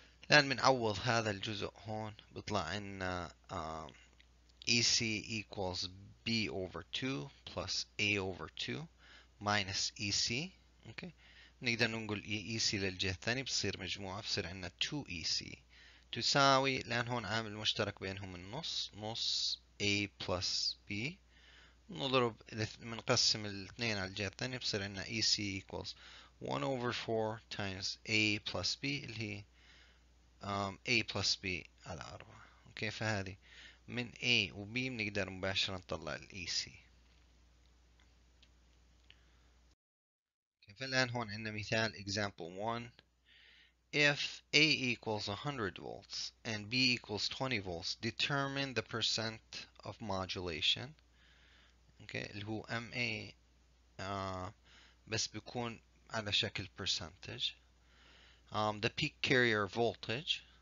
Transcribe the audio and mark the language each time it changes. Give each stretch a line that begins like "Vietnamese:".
Arabic: الآن بنعوض هذا الجزء هون، بيطلع عنا
English: EC equals B over 2 plus A over 2 minus EC.
Arabic: اوكي. نقدر ننقل EC للجهة الثانية بتصير مجموعة، بصير عندنا 2EC تساوي، لأن هون عامل مشترك بينهم النص، نص
English: A plus B.
Arabic: نضرب بنقسم الاثنين على الجهة الثانية بصير عندنا
English: EC equals 1 over 4 times A plus B
Arabic: اللي هي A plus B على 4. اوكي. فهذه من A و B بنقدر مباشرة نطلع ال EC. فالآن هون عندنا مثال example 1.
English: If A equals 100 volts and B equals 20 volts, determine the percent of modulation. Okay.
Arabic: اللي هو MA بس بيكون على شكل percentage.
English: The peak carrier voltage.